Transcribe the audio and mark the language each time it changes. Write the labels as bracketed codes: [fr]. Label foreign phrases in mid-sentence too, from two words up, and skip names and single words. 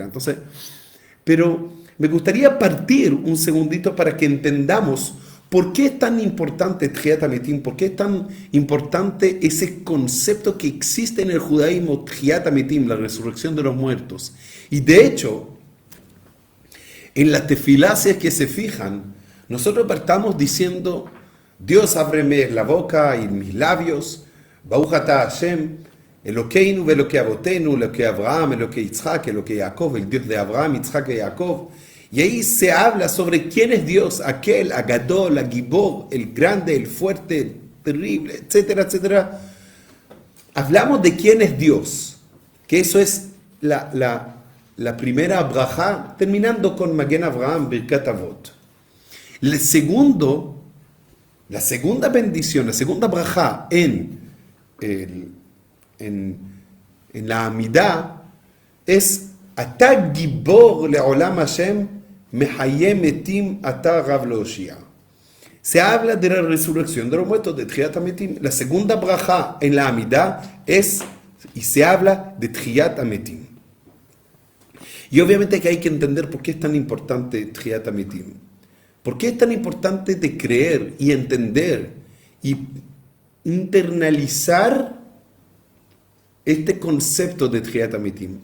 [es] Entonces, pero me gustaría partir un segundito para que entendamos por qué es tan importante [he] תחיית המתים, [es] por qué es tan importante ese concepto que existe en el judaísmo, [he] תחיית המתים, [es] la resurrección de los muertos. Y de hecho, en las tefilas que se fijan, nosotros partamos diciendo, Dios ábreme la boca y mis labios, [he] ברוך אתה השם, אלוקינו ואלוקי אבותינו, אלוקי אברהם, אלוקי יצחק, אלוקי יעקב, [es] el Dios de Abraham, Yitzhak y Jacob. Y ahí se habla sobre quién es Dios, aquel, [he] הגדול, הגבור, [es] el grande, el fuerte, el terrible, etcétera, etcétera. Hablamos de quién es Dios, que eso es la primera brajá, terminando con [he] מגן אברהם, ברכת אבות. [es] La segunda bendición, la segunda brajá en la Amidá es [he] אתה גבור לעולם השם מחיה מתים אתה רב להושיע. [es] Se habla de la resurrección de los muertos, de [he] תחיית המתים. [es] La segunda brajá en la Amidá y se habla de [he] תחיית המתים. [es] Y obviamente que hay que entender por qué es tan importante [he] תחיית המתים. [es] ¿Por qué es tan importante de creer y entender y internalizar este concepto de [he] תחיית המתים?